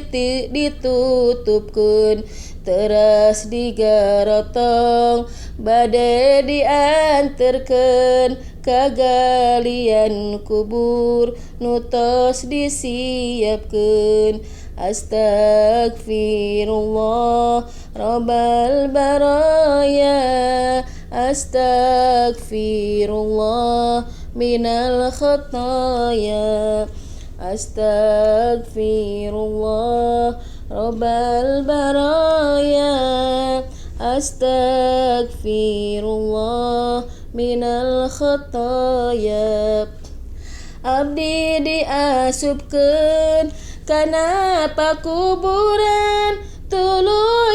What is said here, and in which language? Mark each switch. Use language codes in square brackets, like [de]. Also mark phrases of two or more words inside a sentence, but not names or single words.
[su] ditutupkeun teras digarotong bade dianterkeun kagalian kubur nutos disiapkeun. [ar] أستغفر الله رب البرايا, أستغفر الله من الخطايا، أستغفر الله رب البرايا، أستغفر الله من الخطايا. [su] Abdi diasupkeun kana pakuburan, tuluy